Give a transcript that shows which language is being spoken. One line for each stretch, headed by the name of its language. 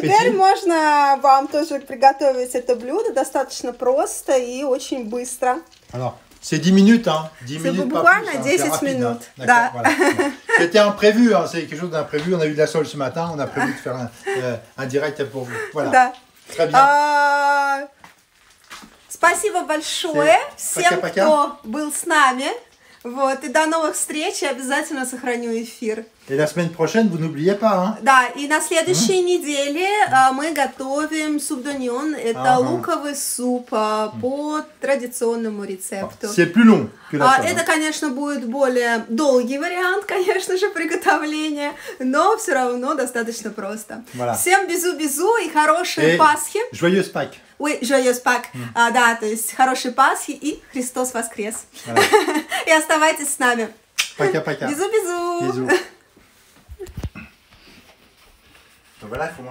Russian: Теперь можно вам тоже приготовить это блюдо. Достаточно просто и очень быстро.
French: Alors, c'est 10 minutes, hein. 10 minutes,
Russian: буквально
French: pas plus, 10 hein. Rapide, minutes. Hein.
Russian: Да.
French: Voilà. C'était imprévu, hein. C'est quelque chose d'imprévu. On a eu de la sole ce matin, on a prévu de faire un direct pour vous. Voilà.
Russian: Да.
French: Très bien.
Russian: Спасибо большое всем, Пока-пока. кто был с нами. Вот, и до новых встреч, я обязательно сохраню эфир.
French: Et la semaine prochaine, vous n'oubliez pas, hein.
Russian: Да, и на следующей неделе мы готовим суп доньон. Это луковый суп по традиционному рецепту.
French: C'est plus long que la sole.
Russian: Это, конечно, будет более долгий вариант, конечно же, приготовления, но все равно достаточно просто.
French: Voilà.
Russian: Всем бизу-бизу и хорошей Пасхи.
French: Joyeuse Pâques. Oui, joyeuse Pâques.
Russian: Да, то есть хорошей Пасхи и Христос воскрес.
French: Voilà.
Russian: И оставайтесь с нами. Пока-пока. Бизу-бизу.
French: Bisous. Donc voilà, il faut